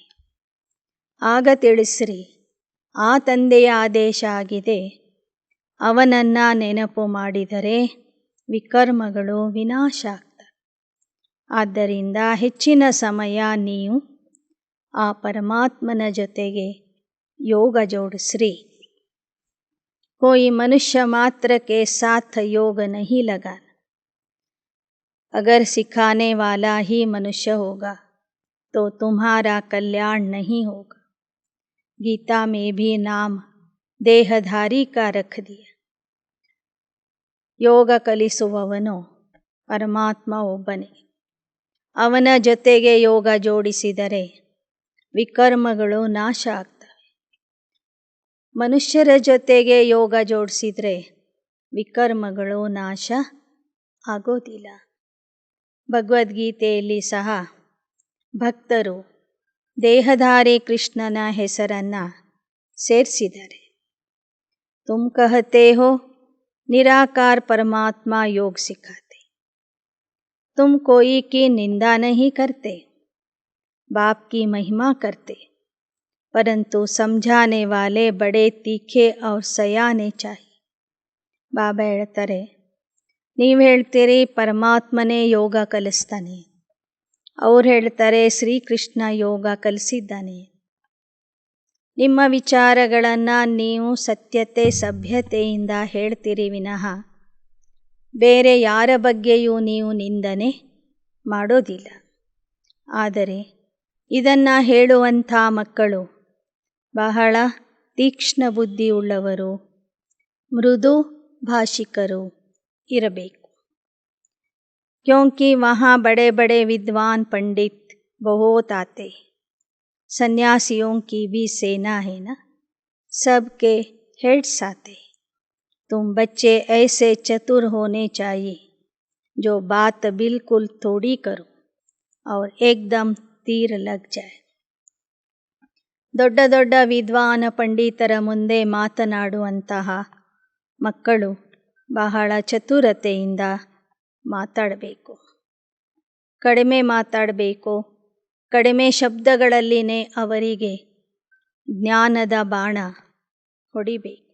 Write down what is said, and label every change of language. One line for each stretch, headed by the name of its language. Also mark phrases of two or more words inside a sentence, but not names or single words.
Kannada: ಆಗ ತಿಳಿಸ್ರಿ, ಆ ತಂದೆಯ ಆದೇಶ ಆಗಿದೆ, ಅವನನ್ನು ನೆನಪು ಮಾಡಿದರೆ ವಿಕರ್ಮಗಳು ವಿನಾಶ ಆಗ್ತವೆ. ಆದ್ದರಿಂದ ಹೆಚ್ಚಿನ ಸಮಯ ನೀವು ಆ ಪರಮಾತ್ಮನ ಜೊತೆಗೆ ಯೋಗ ಜೋಡಿಸ್ರಿ.
Hindi: कोई मनुष्य मात्र के साथ योग नहीं लगाना. अगर सिखाने वाला ही मनुष्य होगा तो तुम्हारा कल्याण नहीं होगा. गीता में भी नाम देहधारी का रख दिया.
Kannada: ಯೋಗ ಕಲಿಸುವವನು ಪರಮಾತ್ಮ ಒಬ್ಬನೇ. ಅವನ ಜೊತೆಗೆ ಯೋಗ ಜೋಡಿಸಿದರೆ ವಿಕರ್ಮಗಳು ನಾಶ ಆಗ್ತವೆ. ಮನುಷ್ಯರ ಜೊತೆಗೆ ಯೋಗ ಜೋಡಿಸಿದರೆ ವಿಕರ್ಮಗಳು ನಾಶ ಆಗೋದಿಲ್ಲ. ಭಗವದ್ಗೀತೆಯಲ್ಲಿ ಸಹ ಭಕ್ತರು ದೇಹಧಾರಿ ಕೃಷ್ಣನ ಹೆಸರನ್ನು ಸೇರಿಸಿದ್ದಾರೆ.
Hindi: तुम कहते हो निराकार परमात्मा योग सिखाते, तुम कोई की निंदा नहीं करते, बाप की महिमा करते, परंतु समझाने वाले बड़े तीखे और सयाने चाहिए.
Kannada: ಬಾಬಾ ಹೇಳ್ತಾರೆ, ನೀವು ಹೇಳ್ತೀರಿ ಪರಮಾತ್ಮನೇ ಯೋಗ ಕಲಿಸ್ತಾನೆ, ಅವ್ರು ಹೇಳ್ತಾರೆ ಶ್ರೀಕೃಷ್ಣ ಯೋಗ ಕಲಿಸಿದ್ದಾನೆ. ನಿಮ್ಮ ವಿಚಾರಗಳನ್ನು ನೀವು ಸತ್ಯತೆ ಸಭ್ಯತೆಯಿಂದ ಹೇಳ್ತೀರಿ ವಿನಃ ಬೇರೆ ಯಾರ ಬಗ್ಗೆಯೂ ನೀವು ನಿಂದನೆ ಮಾಡೋದಿಲ್ಲ. ಆದರೆ ಇದನ್ನು ಹೇಳುವಂಥ ಮಕ್ಕಳು ಬಹಳ ತೀಕ್ಷ್ಣ ಬುದ್ಧಿಯುಳ್ಳವರು, ಮೃದು ಭಾಷಿಕರು ಇರಬೇಕು.
Hindi: क्योंकि वहाँ बड़े बड़े विद्वान पंडित बहुत आते, सन्यासियों की भी सेना है ना, सबके हेड्स आते. तुम बच्चे ऐसे चतुर होने चाहिए जो बात बिल्कुल थोड़ी करो और एकदम तीर लग जाए.
Kannada: ದೊಡ್ಡ ದೊಡ್ಡ ವಿದ್ವಾನ ಪಂಡಿತರ ಮುಂದೆ ಮಾತನಾಡುವಂತಹ ಮಕ್ಕಳು ಬಹಳ ಚತುರತೆಯಿಂದ ಮಾತಾಡಬೇಕು. ಕಡಿಮೆ ಮಾತಾಡಬೇಕು, ಕಡಿಮೆ ಶಬ್ದಗಳಲ್ಲಿನೇ ಅವರಿಗೆ ಜ್ಞಾನದ ಬಾಣ ಹೊಡಿಬೇಕು.